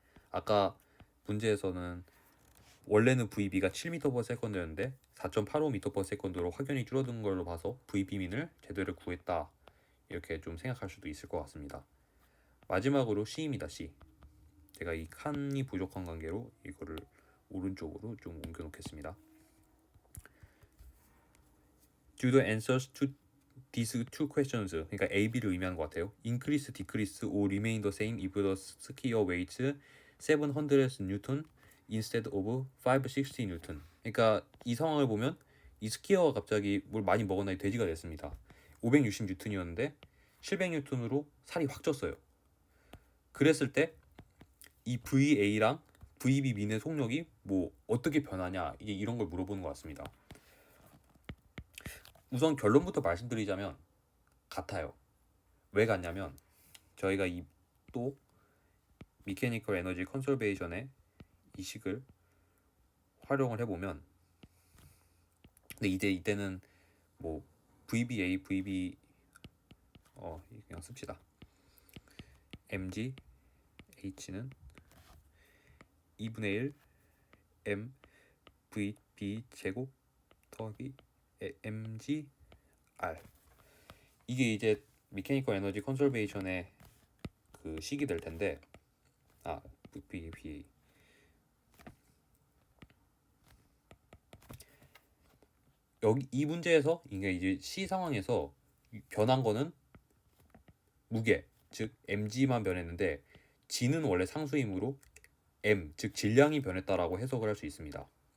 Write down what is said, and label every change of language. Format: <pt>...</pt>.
<ko>아까 문제에서는 원래는 VB가 7m/s였는데 4.85 m/s로 확연히 줄어든 걸로 봐서 VB민을 제대로 구했다 이렇게 좀 생각할 수도 있을 것 같습니다. 마지막으로 C입니다. C. 제가 이 칸이 부족한 관계로 이거를 오른쪽으로 좀 옮겨 놓겠습니다.</ko> <en>Do the answers to these two questions.</en> <ko>그러니까 A, B를 의미하는 것 같아요.</ko> <en>Increase, decrease, or remain the same if the skier weighs 700 Newton instead of 560 Newton.</en> <ko>그러니까 이 상황을 보면 이 스키어가 갑자기 뭘 많이 먹었나 돼지가 됐습니다. 560 뉴턴이었는데 700 뉴턴으로 살이 확 쪘어요. 그랬을 때 이 VA랑 VB 민의 속력이 뭐 어떻게 변하냐 이게 이런 걸 물어보는 것 같습니다. 우선 결론부터 말씀드리자면 같아요. 왜 같냐면 저희가 이 또 미케니컬 에너지 컨설베이션의 이 식을 활용을 해보면 근데 이제 이때는 뭐 VBA, VB 그냥 씁시다. mg h는 2분의 1 m vb 제곱 더하기 mg r. 이게 이제 미케니컬 에너지 컨설베이션의 그 식이 될 텐데 VBA 여기 이 문제에서 이게 이제 C 상황에서 변한 거는 무게, 즉 mg만 변했는데 g는 원래 상수이므로 m, 즉 질량이 변했다라고 해석을 할 수 있습니다.</ko>